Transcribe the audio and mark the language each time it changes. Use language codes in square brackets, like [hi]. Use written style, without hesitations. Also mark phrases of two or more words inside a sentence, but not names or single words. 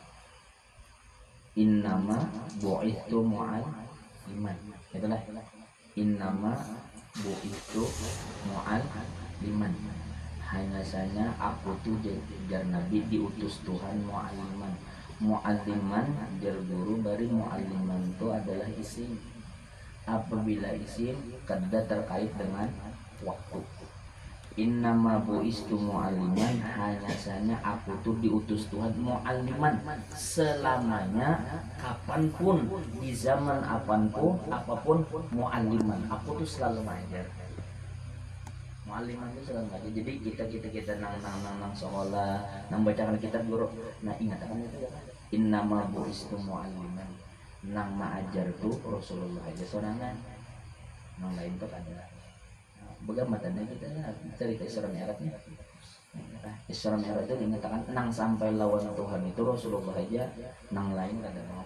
[ar] إنما بعثت معلما [bjn] itulah [ar] إنما بعثت معلما [bjn] hanya saja aku tuh jar nabi diutus Tuhan mu'alliman jar guru dari mu'alliman itu adalah isim apabila isim kada terkait dengan waktu. [ar] إنما بعثت معلما [id] hanya saja aku tuh diutus Tuhan mu'alliman selamanya kapanpun di zaman apapun mu'alliman aku tuh selalu ngajar. [bjn] Mu'alliman itu selalu ngajar. Jadi kita nang sekolah nang bacakan kitab guru. Nah ingat akan itu ya. [ar] إنما بعثت معلما [bjn] nang maajar tuh Rasulullah aja sorangan. Nang lain tuh ada bagaimana kita cerita Isra Mi'rajnya. Isra Mi'raj itu dinyatakan nang sampai lawan Tuhan itu Rasulullah aja, nang lain kada mau.